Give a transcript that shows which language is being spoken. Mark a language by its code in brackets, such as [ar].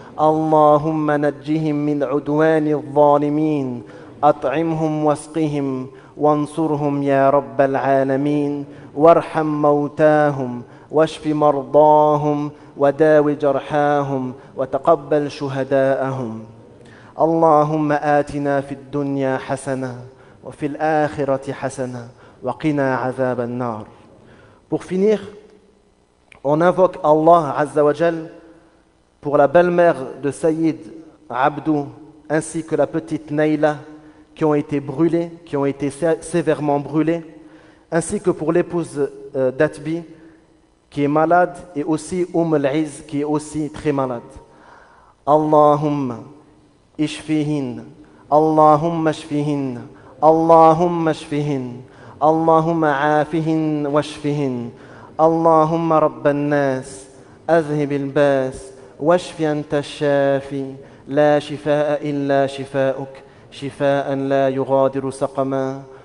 [ar] اللهم نجهم من عدوان الظالمين، أطعمهم واسقهم وانصرهم يا رب العالمين، وارحم موتاهم واشف مرضاهم وداو جرحاهم وتقبل شهداءهم. اللهم آتنا في الدنيا حسنة وفي الآخرة حسنة وقنا عذاب النار. [fr] Pour finir, on invoque Allah Azza wa Jal pour la belle-mère de Sayyid Abdou ainsi que la petite Naïla qui ont été brûlées, qui ont été sévèrement brûlées, ainsi que pour l'épouse d'Atbi qui est malade et aussi al-Iz qui est aussi très malade. [ar] Allahumma اشفيهن اللهم اشفيهن اللهم اشفيهن اللهم عافهن واشفهن. اللهم رب الناس أذهب الباس واشف أنت الشافي لا شفاء إلا شفاؤك شفاء لا يغادر سقما.